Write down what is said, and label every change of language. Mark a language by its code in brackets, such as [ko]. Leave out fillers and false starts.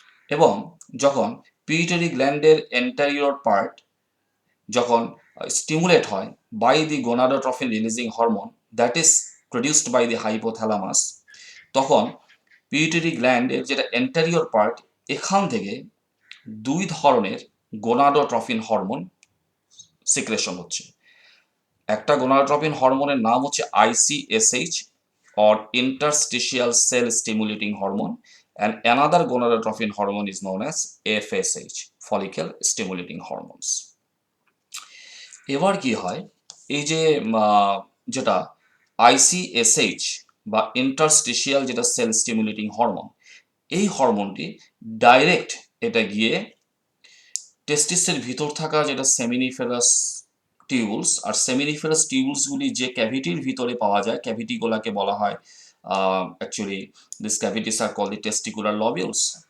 [bn] এবং যখন pituitary গ্ল্যান্ডের এন্টারিয়র part যখন স্টিমুলেট হয় [en] by the gonadotrophin releasing hormone that is produced by the hypothalamus, [bn] তখন পিটুইটারি গ্ল্যান্ডের যেটা এন্টারিয়র পার্ট, এখান থেকে দুই ধরনের গোনাডোট্রফিন হরমোন সিক্রেশন হচ্ছে। একটা গোনাডোট্রফিন হরমোনের নাম হচ্ছে [en] ICSH or interstitial cell stimulating hormone, and another gonadotrophin hormone is known as FSH, follicle stimulating hormones. [bn] এবার কি হয়, এই যে যেটা ICSH বা ইন্টারস্টিশিয়াল যেটা সেল স্টিমুলেটিং হরমোন, এই হরমোনটি ডাইরেক্ট এটা গিয়ে টেস্টিসের ভিতর থাকা যেটা সেমিনিফেরাস টিউবুলস, আর সেমিনিফেরাস টিউবুলসগুলি যে ক্যাভিটির ভিতরে পাওয়া যায়, ক্যাভিটিগুলোকে বলা হয় actually [en] This cavities are call the testicular lobules.